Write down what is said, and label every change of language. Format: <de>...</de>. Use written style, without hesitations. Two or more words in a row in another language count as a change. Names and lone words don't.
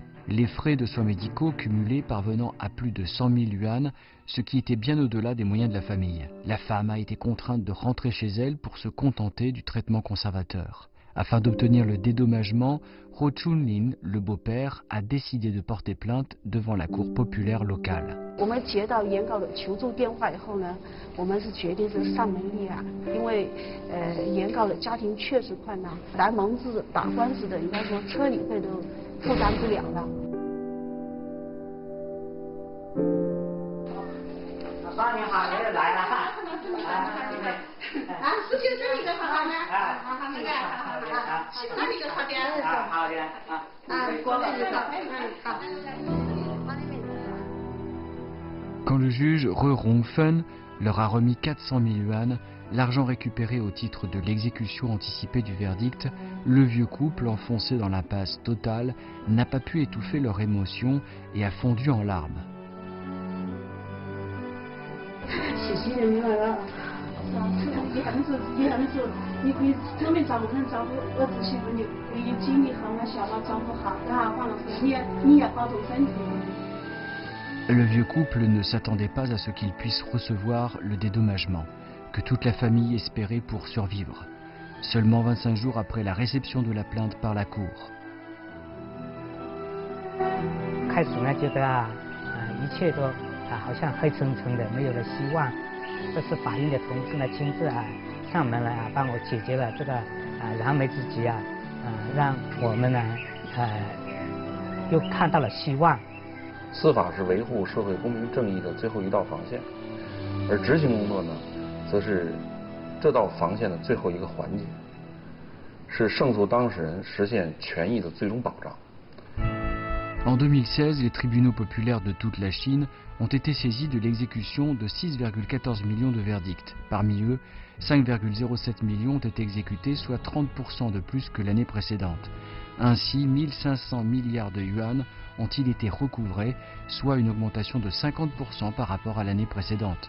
<fr>Les frais de soins médicaux cumulés parvenant à plus de 100 000 yuan, ce qui était bien au-delà des moyens de la famille. La femme a été contrainte de rentrer chez elle pour se contenter du traitement conservateur. Afin d'obtenir le dédommagement, Ro Chunlin, le beau-père, a décidé de porter plainte devant la cour populaire locale.</fr> <zh>我们接到原告的求助电话以后呢，我们是决定是上门立案，因为原告的家庭确实困难，来蒙自打官司的应该说车理费都负担不了了。妈你好，你来了哈。啊，事情这里的好好呢，好那个，那里个好点，好的啊，过来就好，好。</zh> <fr>Quand le juge Re Rongfen leur a remis 400 000 yuan, l'argent récupéré au titre de l'exécution anticipée du verdict. Le vieux couple, enfoncé dans l'impasse totale, n'a pas pu étouffer leur émotion et a fondu en larmes.</fr> <zh>谢谢你们了，遗憾的是，你可以正面照顾儿子媳妇，你可以精力好，小孩照顾好，然后完了你也保重身体。</zh> <fr>Le vieux couple ne s'attendait pas à ce qu'ils puissent recevoir le dédommagement que toute la famille espérait pour survivre, seulement 25 jours après la réception de la plainte par la cour.</fr> <zh>开始呢，觉得一切都好像黑沉沉的，没有了希望。这是法院的同志呢亲自上门来帮我解决了这个燃眉之急让我们呢又看到了希望。司法是维护社会公平正义的最后一道防线，而执行工作呢，则是这道防线的最后一个环节，是胜诉当事人实现权益的最终保障。</zh> <fr>En 2016, les tribunaux populaires de toute la Chine ont été saisis de l'exécution de 6,14 millions de verdicts. Parmi eux, 5,07 millions ont été exécutés, soit 30% de plus que l'année précédente. Ainsi, 1500 milliards de yuan ont-ils été recouvrés, soit une augmentation de 50% par rapport à l'année précédente.</fr>